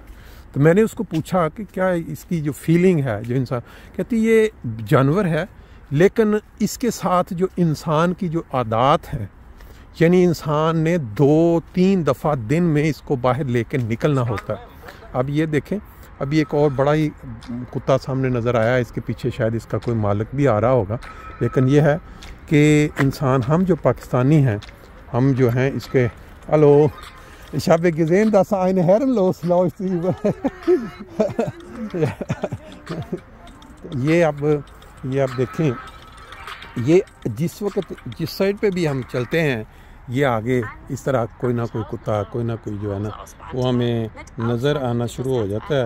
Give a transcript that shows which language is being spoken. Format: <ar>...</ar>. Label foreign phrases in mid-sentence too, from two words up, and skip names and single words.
<hi>तो मैंने उसको पूछा कि क्या इसकी जो फीलिंग है, जो इंसान कहती ये जानवर है, लेकिन इसके साथ जो इंसान की जो आदत है, यानी इंसान ने 2-3 दफ़ा दिन में इसको बाहर लेकर निकलना होता है। अब ये देखें, अभी एक और बड़ा ही कुत्ता सामने नज़र आया, इसके पीछे शायद इसका कोई मालिक भी आ रहा होगा। लेकिन यह है कि इंसान, हम जो पाकिस्तानी हैं, हम जो हैं इसके हेलो</hi> <de>Ich habe gesehen, dass eine herrenlos läuft über</de> <hi>ये आप देखें, ये जिस वक्त जिस साइड पे भी हम चलते हैं, ये आगे इस तरह कोई ना कोई कुत्ता, कोई ना कोई जो है ना वो हमें नज़र आना शुरू हो जाता है।</hi>